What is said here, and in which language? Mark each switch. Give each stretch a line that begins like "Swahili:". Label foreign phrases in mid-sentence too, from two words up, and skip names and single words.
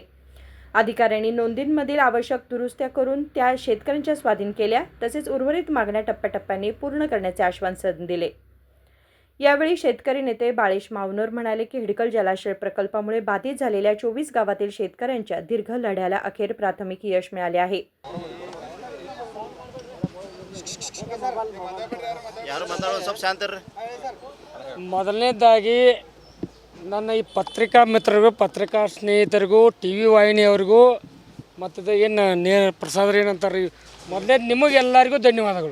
Marathi: अधिकाऱ्यांनी नोंदींमधील आवश्यक दुरुस्त्या करून त्या शेतकऱ्यांच्या स्वाधीन केल्या तसेच उर्वरित मागण्या टप्प्याटप्प्याने पूर्ण करण्याचे आश्वासन दिले. यावेळी शेतकरी नेते बाळेश मावनोर म्हणाले की हिडकल जलाशय प्रकल्पामुळे बाधित झालेल्या 24 गावातील शेतकऱ्यांच्या दीर्घ लढ्याला अखेर प्राथमिक यश मिळाले आहे.
Kannada: ಮೊದಲನೇದಾಗಿ ನನ್ನ ಈ ಪತ್ರಿಕಾ ಮಿತ್ರರಿಗೂ ಪತ್ರಿಕಾ ಸ್ನೇಹಿತರಿಗೂ ಟಿ ವಿ ವಾಹಿನಿಯವರಿಗೂ ಮತ್ತು ಏನು ಪ್ರಸಾದ ಏನಂತಾರೆ ಮೊದಲೇ ನಿಮಗೆಲ್ಲರಿಗೂ ಧನ್ಯವಾದಗಳು.